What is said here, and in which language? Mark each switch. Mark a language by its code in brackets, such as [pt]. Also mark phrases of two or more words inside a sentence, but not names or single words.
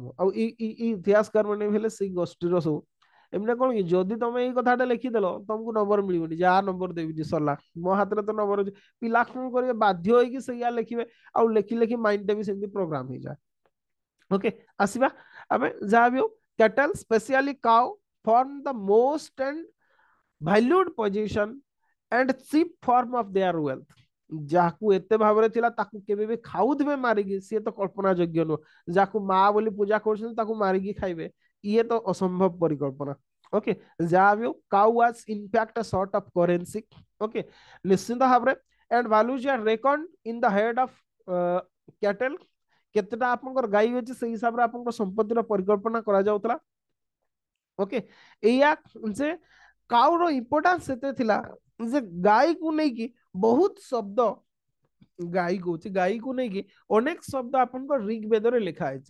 [or] ଆଉ ଏଇ ଇତିହାସକାର ମାନେ ହେଲେ ସେଇ ଗୋଷ୍ଠୀର ସବୁ। ଏମିତି କଣ କି ଯଦି ତମେ ଏଇ କଥାଟା ଲେଖିଦେଲ ତମକୁ ନମ୍ବର ମିଳିବନି, ଯାହା ନମ୍ବର ଦେବିନି, ସରିଲା, ମୋ ହାତରେ ତ ନମ୍ବର ଅଛି। ପିଲା କଣ କରିବେ, ବାଧ୍ୟ ହେଇକି ସେଇଆ ଲେଖିବେ। ଆଉ ଲେଖି ଲେଖି ମାଇଣ୍ଡଟା ବି ସେମିତି ପ୍ରୋଗ୍ରାମ ହେଇଯାଏ। [en] ଓକେ, [or] ଆସିବା ଆମେ ଯାହା ବି ହଉ, [en] cattle specially cow form the most and valued position and chief form of their wealth। [or] ଯାହାକୁ ଏତେ ଭାବରେ ଥିଲା ତାକୁ କେବେ ବି ଖାଉଥିବେ ମାରିକି, ସିଏ ତ କଳ୍ପନା ଯୋଗ୍ୟ ନୁହଁ। ଯାହାକୁ ମା ବୋଲି ପୂଜା କରୁଛନ୍ତି ତାକୁ ମାରିକି ଖାଇବେ, ଇଏ ତ ଅସମ୍ଭବ ପରିକଳ୍ପନା। [en] ଓକେ, [or] ଯାହା ବି ହଉ, [en] cow was in fact a sort of currency। ଓକେ, [or] ନିଶ୍ଚିନ୍ତ ଭାବରେ [en] and values are reckoned in the head of cattle। [or] କେତେଟା ଆପଣଙ୍କର ଗାଈ ଅଛି ସେଇ ହିସାବରେ ଆପଣଙ୍କ ସମ୍ପତ୍ତିର ପରିକଳ୍ପନା କରାଯାଉଥିଲା। ଓକେ, ଏଇଆ ଯେ କାଉର ଇମ୍ପୋର୍ଟାନ୍ସ ସେତେ ଥିଲା ଯେ ଗାଈକୁ ନେଇକି ବହୁତ ଶବ୍ଦ, ଗାଈ କହୁଛି, ଗାଈକୁ ନେଇକି ଅନେକ ଶବ୍ଦ ଆପଣଙ୍କ ରିଗ୍ ବେଦରେ ଲେଖା ହେଇଛି।